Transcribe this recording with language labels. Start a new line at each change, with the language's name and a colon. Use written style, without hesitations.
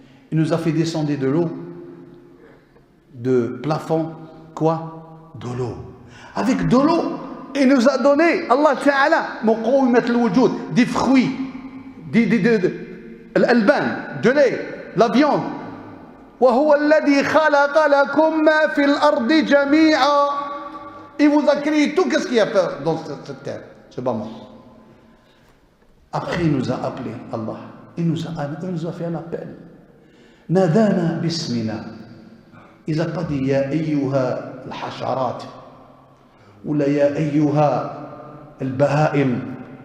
French: Il nous a fait descendre de l'eau, de plafond, quoi? De l'eau. Avec de l'eau, il nous a donné, Allah Ta'ala, des fruits, l'alban, de lait, la viande.
Arabic: وهو الذي خلق لكم ما في الأرض جميعا.
French: Il vous a créé tout ce qu'il y a fait dans cette terre. C'est pas moi. Après, il nous a appelé, Allah. Il nous a fait un appel.
Arabic: نادانا باسمنا.
French: Il n'a pas dit
Arabic: يا أيها الحشرات ولا يا أيها البهائم.